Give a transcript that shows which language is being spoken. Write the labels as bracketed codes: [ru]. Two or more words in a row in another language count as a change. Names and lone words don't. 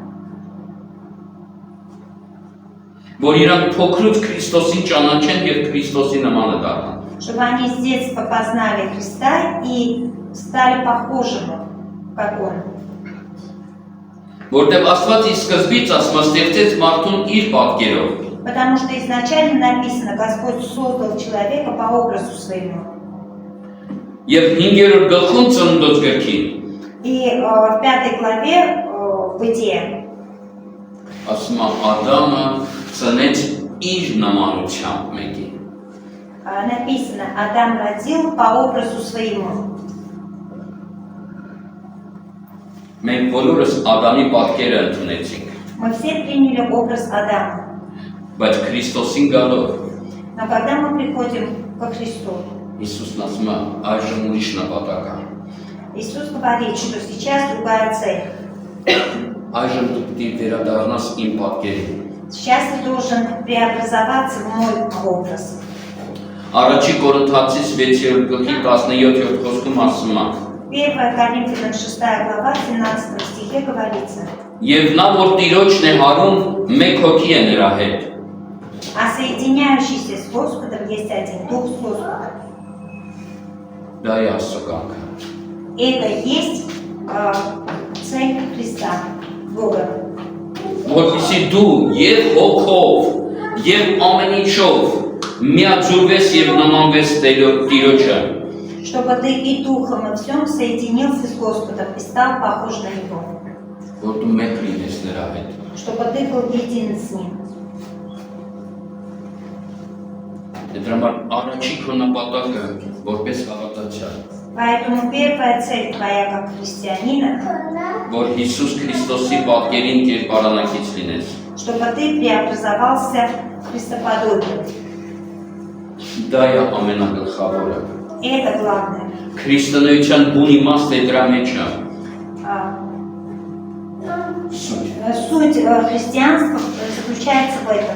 [hy] Որ իրանք փոքրուց Քրիստոսին ճանաչեն եւ Քրիստոսի նմանը դառնան։ [ru] Чтобы они с детства познали Христа и стали похожими, как Он. [hy] Որտեղ Աստված ի սկզբից ասում ստեղծեց մարդուն իր պատկերով։ [ru] Потому что изначально написано, Господь создал человека по образу своему. [hy] Եվ 5-րդ գլխում ծննդոց գրքին [ru] И в 5 главе Бытия [hy] ասում է Ադամը ծնեց իր նմանությամբ մեկի։ [ru] написано, Адам родил по образу своему. [hy] Մենք բոլորս Ադամի պատկերը ընդունեցինք, [ru] Мы все приняли образ Адама. [hy] բայց Քրիստոսին գալով [ru] Но когда мы приходим ко Христу, [hy] Հիսուսն ասում է այժմ ուրիշ նպատակ կա։ [ru] Иисус говорит, что сейчас другая цель. [hy] Այժմ դու պետք է վերադառնաս իմ պատկերին։ [ru] Сейчас ты должен преобразоваться в мой образ. [hy] Առաջի Կորինթացիս 6-րդ գլխի 17-րդ խոսքում ասում է. [ru] 1 Коринфянам 6 глава 17 стихе говорится: [hy] Եվ նա որ Տիրոջն է հարում, մեկ հոգի է նրա հետ։ [ru] А соединяющийся с Господом есть один Дух с Господом. [hy] Դա է Աստծո կամքը։ [ru] Это есть цель Христа, Бога. [hy] Որպեսզի դու եւ հոգով եւ ամեն ինչով միաձուլվես եւ նմանվես Տիրոջը։ [ru] Чтобы ты и духом, и всем соединился с Господом и стал похож на Него. [hy] Որ դու մեկ լինես նրա հետ։ [ru] Чтобы ты был един с Ним. [hy] Դրա համար առաջի քո նպատակը որպես հավատացյալ, [ru] Поэтому первая цель твоя как христианина, [hy] որ Հիսուս Քրիստոսի պատկերին կերպարանակից լինես։ [ru] чтобы ты преобразовался в Христоподобие. [hy] Դա է ամենագլխավորը։ [ru] Это главное. [hy] Քրիստոնեության բուն իմաստը է դրա մեջ է։ [ru] Суть христианства заключается в этом.